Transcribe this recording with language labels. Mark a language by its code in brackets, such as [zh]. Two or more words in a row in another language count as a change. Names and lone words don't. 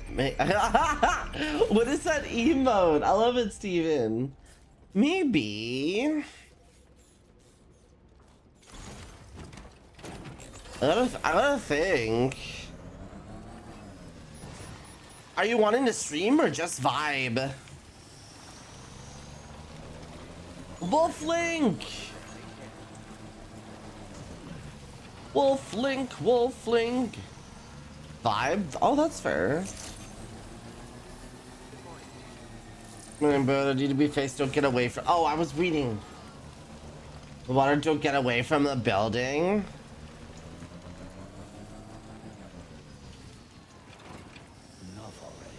[en] What is that emote? I love it, Steven. Maybe. I gotta think. Are you wanting to stream or just vibe? Wolflink! Wolflink, Wolflink. Vibe? Oh, that's fair. Remember, need to be faced. Don't get away from. Oh, I was reading. The water. Don't get away from the building. Enough already.